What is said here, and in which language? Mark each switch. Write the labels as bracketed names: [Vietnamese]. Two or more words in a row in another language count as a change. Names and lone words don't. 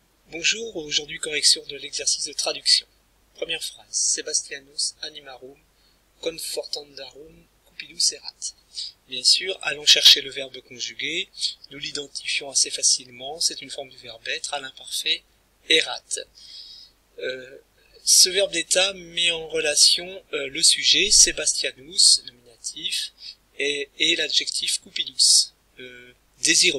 [French] Bonjour, aujourd'hui correction de l'exercice de traduction. Première phrase, [Latin] Sebastianus animarum confortandarum cupidus erat. [French] Bien sûr, allons chercher le verbe conjugué, nous l'identifions assez facilement, c'est une forme du verbe être à l'imparfait erat. Ce verbe d'état met en relation le sujet Sebastianus, nominatif, et l'adjectif cupidus, désireux.